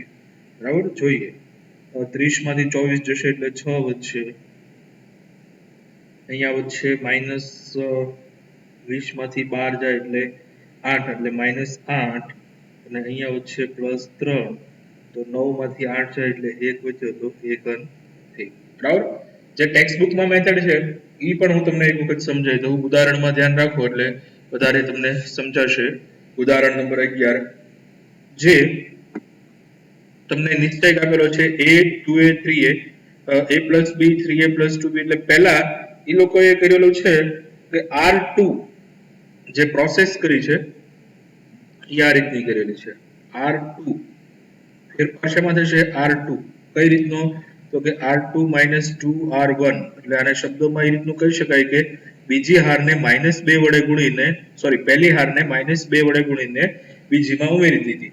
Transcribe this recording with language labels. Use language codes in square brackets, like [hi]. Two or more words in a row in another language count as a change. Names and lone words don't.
[gu] બરાબર, જોઈએ 30 માંથી 24 જશે એટલે 6 વધશે, અહીંયા વધશે માઇનસ 20 માંથી 12 જાય એટલે 8 એટલે માઇનસ 8, અને અહીંયા વધશે પ્લસ 3, તો 9 માંથી 8 જાય એટલે 1 વધ્યો તો 1 ઘન થઈ. બરાબર, જે ટેક્સ્ટબુકમાં મેથડ છે એ પણ હું તમને એક વખત સમજાવી દઉં, ઉદાહરણમાં ધ્યાન રાખો એટલે વધારે તમને સમજાશે. ઉદાહરણ નંબર 11 જે તમને નિશ્ચય આપેલો છે [en] a 2a 3a a plus b 3a plus 2b, [gu] એટલે પહેલા એ લોકોએ કરેલું છે કે R2 જે પ્રોસેસ કરી છે એ આ રીતની કરેલી છે. R2 ફેરફાર શેમાં થશે R2 કઈ રીતનો તો કે R2 -2 R1 એટલે આને શબ્દોમાં એ રીતનું કહી શકાય કે બીજી હારને -2 વડે ગુણીને પહેલી હારને -2 વડે ગુણીને બીજીમાં ઉમેરી દીધી.